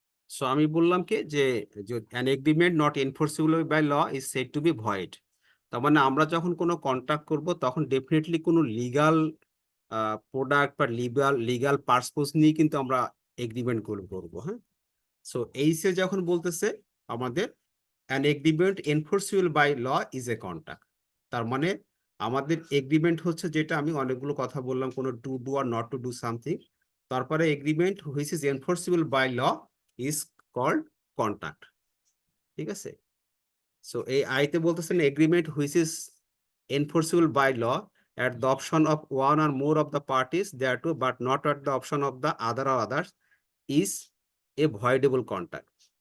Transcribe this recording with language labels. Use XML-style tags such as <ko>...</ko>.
<bn>So আমি বললাম কি যে</bn> <en>an agreement not enforceable by law is said to be void।</en> <bn>তার মানে আমরা যখন কোনো কন্ট্রাক্ট করব তখন ডেফিনেটলি কোনো লিগাল প্রোডাক্ট বা লিগাল পারপোজ নিয়ে কিন্তু আমরা এগ্রিমেন্ট করবো। হ্যাঁ, সো এইসে যখন বলতেছে আমাদের</bn> <en>an agreement enforceable by law is a contract,</en> <bn>তার মানে আমাদের এগ্রিমেন্ট হচ্ছে যেটা আমি অনেকগুলো কথা বললাম, কোনো to do are not to do something, তারপরে</bn> <en>Agreement which is enforceable by law is called contract.</en> <bn>ঠিক আছে, সো এই আইতে বলতেছেন</bn> <en>Agreement which is enforceable by law at the option of one or more of the parties thereto but not at the option of the other or others is a voidable contract।</en>